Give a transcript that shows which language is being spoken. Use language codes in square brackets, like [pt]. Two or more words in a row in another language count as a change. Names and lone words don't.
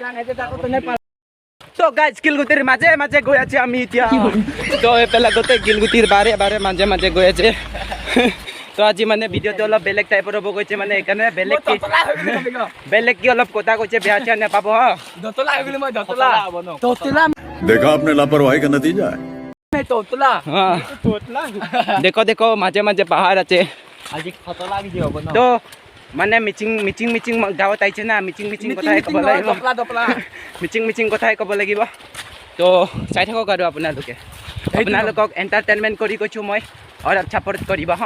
[as] তো গাইজ শিলগুটিৰ মাজে মাজে গৈ আছে আমি এতিয়া। তো এইফালে গোটেই শিলগুটিৰ বাৰে মাজে গৈ আছে। তো আজি মানে ভিডিঅ'টো অলপ বেলেগ টাইপৰ হ'ব গৈছে, মানে সেইকাৰণে বেলেগ কি অলপ কথা কৈছে, বেয়া চেয়া নাপাব হা। [hi] देखा आपने लापरवाही का नतीजा है। [as] দেখো মাজে মাজে পাহাৰ আছে। তো মানে মিচিং গাঁৱত আহিছে না, মিচিং কথাই ক'ব লাগিব, মিচিং কথাই ক'ব লাগিব। তো চাই থাকক আৰু আপোনালোকক এণ্টাৰটেইনমেণ্ট কৰি কৈছোঁ মই, অলপ ছাপৰ্ট কৰিব হা।